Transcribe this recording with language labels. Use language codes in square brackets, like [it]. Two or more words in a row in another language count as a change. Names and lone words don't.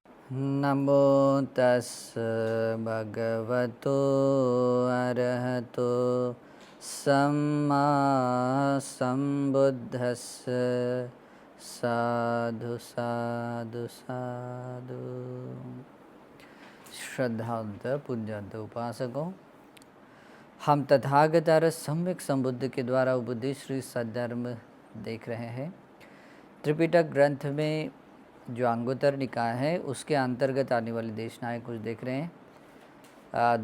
[pi] नमो तस् भगवतो अरहतो सम्मा सम्बुद्धस्स साधु साधु साधु। [hi] श्रद्धावंत पूज्यंत उपासकों, हम तथागत सम्यक संबुद्ध के द्वारा उपदेश श्री सद्धर्म देख रहे हैं। त्रिपिटक ग्रंथ में जो अंगुत्तर निकाय है उसके अंतर्गत आने वाली देशनाएँ कुछ देख रहे हैं।